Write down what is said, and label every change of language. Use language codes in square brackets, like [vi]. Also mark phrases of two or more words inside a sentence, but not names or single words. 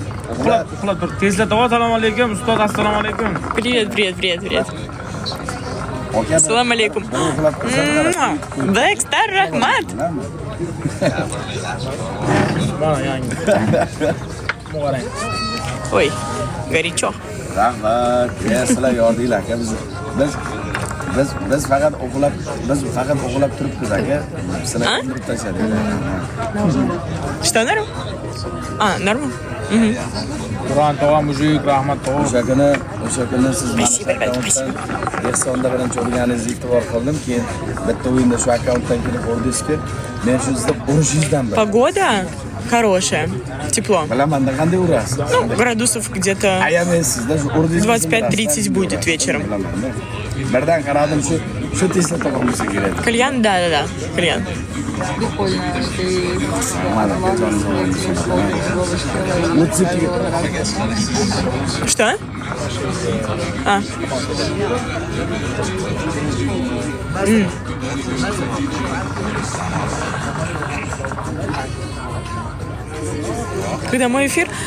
[uz] Uxlab tur. Tesla tog'a, assalomu alaykum. Ustoz, assalomu alaykum. [ru] Привет. Салам алейкум. [uz] Blackstar Rahmat. Mana yangi. Bu qarang. [ru] Ой, горячо. [uz] rahmat. Ya, sizlar yordinglar aka biz faqat o'qilab turibmiz aka. Sizlar o'ndirib tashladinglar. [ru] Что, норм? Норм? [uz] Qur'on tog'a, mujik, rahmat tog'a. O'sha kuni siz [ru] Спасибо, ребят, спасибо. [uz] Ehsonda birinchi o'rganingizni e'tibor qildim, keyin bitta o'yinda shu akkauntdan kirib ko'rdingizki, men shu sizda 10-dan beri. [ru] Погода хорошая, тепло. [uz] Bilaman-da qanday urasiz? [ru] Ну, градусов где-то [uz] Ayamen sizda shu urdingiz [ru] 25-30 будет вечером. [uz] Birdan qaradim shu Tesla tog'amizga keladi. [ru] Кальян, да, кальян. Прикольно. Ты Что? Когда мой эфир?